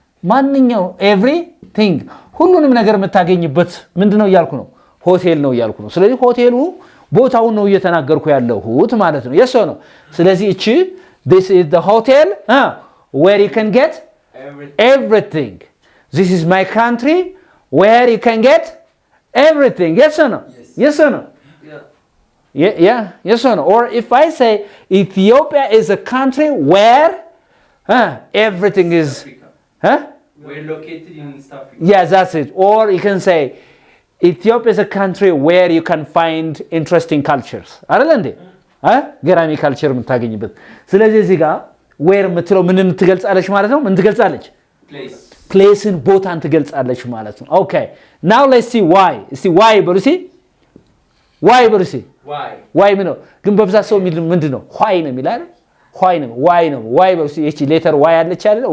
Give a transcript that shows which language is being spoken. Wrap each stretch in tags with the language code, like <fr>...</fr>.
<am>ማንኛው</am> <en>everything</en> <am>ሁሉንም ነገር የምታገኝበት ምንድነው እያልኩ ነው? ሆቴል ነው እያልኩ ነው። ስለዚህ ሆቴሉ ቦታውን ነው እየተናገርኩ ያለሁት ማለት ነው።</am> <en>Yes or no?</en> <am>ስለዚህ እቺ</am> <en>this is the hotel where you can get everything. This is my country where you can get everything. Yes or no? Yes or no? Yeah. Yes or no? Or if I say Ethiopia is a country where everything is we're located in East Africa. Yes, that's it. Or you can say Ethiopia is a country where you can find interesting cultures.</en> <am>አይደል እንዴ? ገራሚ ካልቸር የምታገኝበት። ስለዚህ እዚህ ጋር where የምትለው ምንን ትገልጻለች ማለት ነው? ምን ትገልጻለች? ፕሌስን ቦታን ትገልጻለች ማለት ነው። ኦኬ</am> <en>now let's see why.</en> <am>እስቲ why በሉ እስቲ why በሉ እስቲ why ምን ነው? ግን በብዛት ሰው ምንድን ነው? why ነው የሚላል why ነው why በሉ እስቲ እቺ ሌተር why አለች አይደል?</am>